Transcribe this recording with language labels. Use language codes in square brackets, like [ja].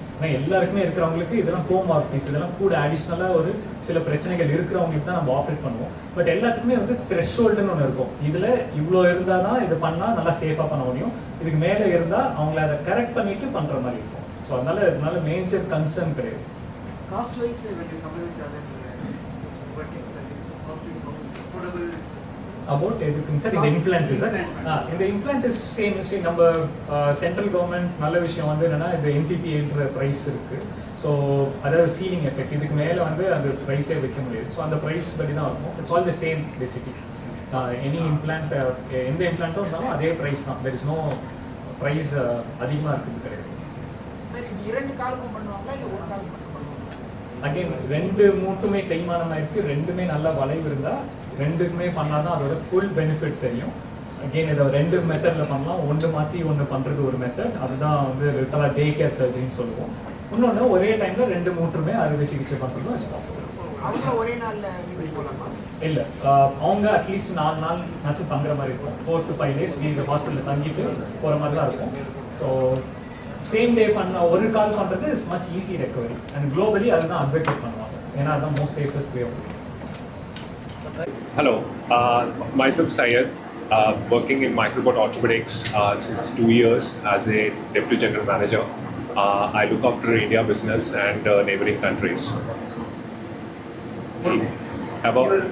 [ta] ஆனால் எல்லாருக்குமே இருக்கிறவங்களுக்கு இதெல்லாம் கோமார்பிஸ், இதெல்லாம் கூட அடிஷ்னலாக ஒரு சில பிரச்சனைகள் இருக்கிறவங்களுக்கு தான் நம்ம ஆப்ரேட் பண்ணுவோம். பட் எல்லாத்துக்குமே வந்து த்ரெஷ்ஹோல்டுன்னு ஒன்று இருக்கும். இதில் இவ்வளோ இருந்தால் தான் இது பண்ணால் நல்லா சேஃபாக பண்ண முடியும், இதுக்கு மேலே இருந்தால் அவங்கள அதை கரெக்ட் பண்ணிட்டு பண்ணுற மாதிரி இருக்கும். ஸோ அதனால மேஜர் கன்சர்ன் கிடையாது. [en] Cost wise, when you compare with other robotic surgeries, cost is affordable. About everything, sir. [ta] இந்த இம்ப்ளான்ட் சார், இந்த [en] Implant is same. [ta] நம்ம சென்ட்ரல் கவர்மெண்ட் நல்ல விஷயம் வந்து என்னன்னா இந்த NPPன்ற ப்ரைஸ் இருக்குது. ஸோ அதாவது சீலிங் எஃபெக்ட், இதுக்கு மேலே வந்து அந்த ப்ரைஸே வைக்க முடியாது. ஸோ அந்த ப்ரைஸ் படி தான் இருக்கும். [en] It's all the same basically. [ta] Any implant எந்த இம்ப்ளான்ட்டும் இருந்தாலும் அதே ப்ரைஸ் தான். [en] there is no price [ta] அதிகமாக இருக்குது கிடையாது. சார் இது 2 காலுக்கும் பண்ணுவாங்களா இல்லை ஒரு காலுக்கு மட்டும் பண்ணுவாங்களா? அகைன் 2 மூட்டுமே தேய்மானம் ஆயிருக்கு, 2மே நல்லா வளைவு இருந்தால் 2க்குமே பண்ணால் தான் அதோட ஃபுல் பெனிஃபிட் தெரியும். அகெயின் இதை 2 மெத்தடில் பண்ணலாம். ஒன்று மாற்றி ஒன்று பண்ணுறது ஒரு மெத்தட், அதுதான் வந்து லிட்டலாக டே கேர் சர்ஜரின்னு சொல்லுவோம். இன்னொன்று ஒரே டைமில் 2 மூட்டுமே அறுவை சிகிச்சை பண்ணுறதும் [en] Is possible. [ta] அவங்க ஒரே நாளில் வீட்டுக்கு போகலாமா? இல்லை, அவங்க அட்லீஸ்ட் 4 நாள் நச்சு தங்குற மாதிரி இருக்கும். 4 to 5 days வீடு ஹாஸ்பிட்டலில் தங்கிட்டு போகிற மாதிரி தான் இருக்கும். ஸோ சேம் டே பண்ண ஒரு கால் பண்ணுறது [en] Is much easy recovery. [ta] And globally அதுதான் அட்வொகேட் பண்ணுவாங்க, ஏன்னா அதுதான் [en] Most safest way of. Hello, myself Syed, working in Microbot Orthopedics since 2 years as a Deputy General Manager. I look after India business and neighboring countries. About